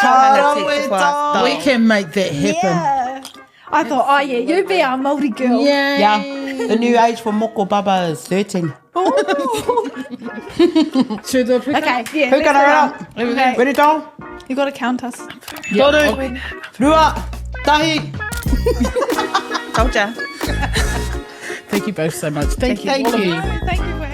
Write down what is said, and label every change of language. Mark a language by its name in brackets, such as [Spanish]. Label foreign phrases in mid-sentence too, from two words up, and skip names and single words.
[English] kohanga teacher for us. We can make that happen. Yeah. I thought, oh, yeah, you be our Māori girl. Yeah, the new age for [Māori] moko baba [English] is 13. Should we do a pick Okay, yeah. Who can I run? Okay. Ready, doll? You got to count us. [Māori] Toru, rua, tahi. [English] Told ya. Thank you both so much. Thank you. Thank all of you. you. Thank you.